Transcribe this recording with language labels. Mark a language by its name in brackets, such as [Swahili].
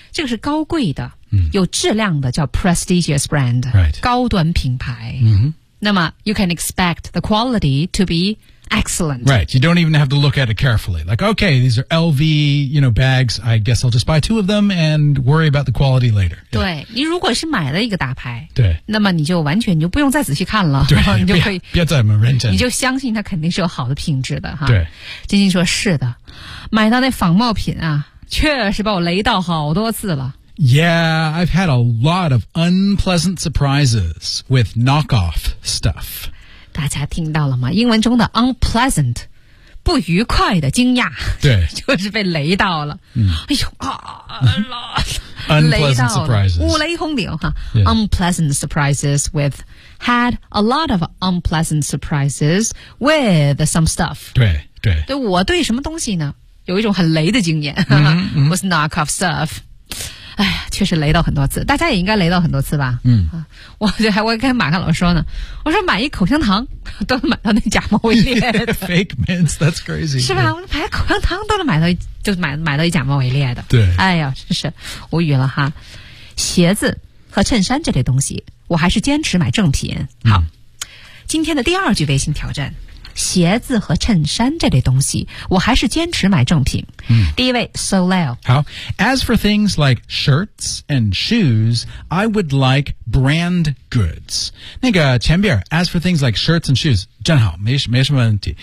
[Chinese] 这个是高贵的、有质量的叫 [English] prestigious brand、 right. [Chinese] 高端品牌、那么 [English] you can expect the quality to be excellent. Right. You don't even have to look at it carefully. Like, okay, these are LV, you know, bags. I guess I'll just buy two of them and worry about the quality later. [Chinese] 对、 [English] yeah. [Chinese] 你如果是买了一个大牌，对，那么你就完全你就不用再仔细看了，对，你就可以不要再么认真，你就相信它肯定是有好的品质的哈。对，金金说是的，买到那仿冒品啊，确实把我雷到好多次了。 [English] Yeah, I've had a lot of unpleasant surprises with knockoff stuff. [Chinese] 大家听到了吗？英文中的 unpleasant, 不愉快的惊讶。对。就是被雷到了。哎呦啊 [English] Unpleasant surprises. [Chinese] 五雷轰顶哈。 [English] Unpleasant surprises with, had a lot of unpleasant surprises with some stuff. [Chinese] 对对。对我对什么东西呢有一种很雷的经验。 [English] with knockoff stuff. [Chinese] 哎，确实雷到很多次，大家也应该雷到很多次吧？嗯，我就还我跟马克老师说呢，我说买一口香糖都能买到那假冒伪劣 [English] ，fake mints, that's crazy， [Chinese] 是吧？我买口香糖都能买到，就买到一假冒伪劣的。对，哎呀，真是无语了哈。鞋子和衬衫这类东西，我还是坚持买正品。好，嗯、今天的第二句微信挑战，鞋子和衬衫这类东西，我还是坚持买正品。嗯、第一位 Soleil 好 [English] As for things like shirts and shoes I would like brand goods [Chinese] 那个前边 [English] As for things like shirts and shoes [Chinese] 正好 没什么问题、